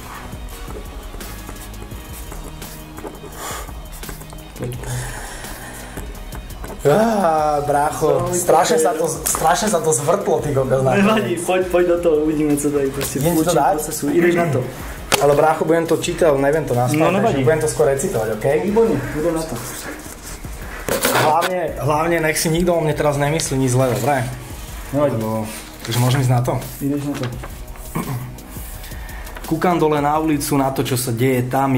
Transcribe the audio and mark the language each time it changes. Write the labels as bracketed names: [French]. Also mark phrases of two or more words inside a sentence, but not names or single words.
[Slovak] Brácho, strašne sa to zvrtlo, ty kokos. [Czech] Nevadí, pojď do toho, uvidíme, co tady prostě v tvůrčím procesu. Jdeš na to. [Slovak] Ale brácho, budem to čítať, neviem to nastaviť, no, takže budem to skôr recitovať, okej? Výborne, budem na to. Hlavne nech si nikto o mne teraz nemyslí nič zle, dobre? Nevadí. Takže môžem ísť na to? Ideš na to. Kúkam dole na ulicu, na to, čo sa deje tam.